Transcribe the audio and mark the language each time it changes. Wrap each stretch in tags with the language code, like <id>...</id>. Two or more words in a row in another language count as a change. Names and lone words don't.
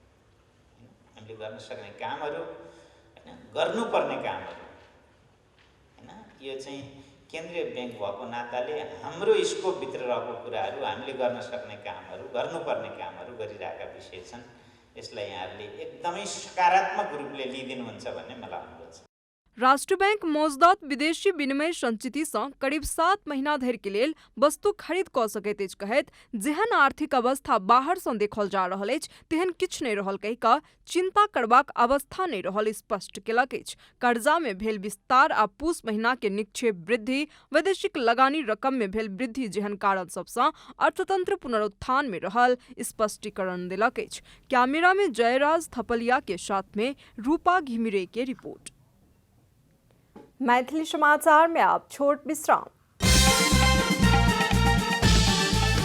<ne>हामीले गर्न सक्ने कामहरू हैन, गर्नुपर्ने कामहरू हैन, यो चाहिँ केन्द्रीय बैंक भएको नाताले हाम्रो स्कोपभित्र रहेको कुराहरू हामीले गर्न सक्ने कामहरू गर्नुपर्ने कामहरू गरिरहेका विषय छन्। यसलाई यहाँहरूले एकदमै सकारात्मक रूपले लिइदिनुहुन्छ भन्ने मलाई अनुरोध छ।</ne> <mai>राष्ट्र बैंक मौजदात विदेशी विनिमय संचिति सँ करीब 7 महीना धरि के लेल वस्तु खरीद क सकैत अछि कहैत जेहन आर्थिक अवस्था बाहर सँ देखल जा रहल अछि तेहन किछु नहि रहल कहि कऽ चिंता करबाक अवस्था नहि रहल स्पष्ट केलक अछि। कर्जा में भेल विस्तार आ पूस महीना के निक्षेप वृद्धि, वैदेशिक लगानी रकम में भेल वृद्धि जेहन कारण सब सँ अर्थतंत्र पुनरुत्थान में रहल स्पष्टीकरण देलक अछि। कैमरा में जयराज थपलिया के साथ में रूपा घिमिरे के रिपोर्ट। मैथिली समाचार में आप छोट विश्राम।</mai>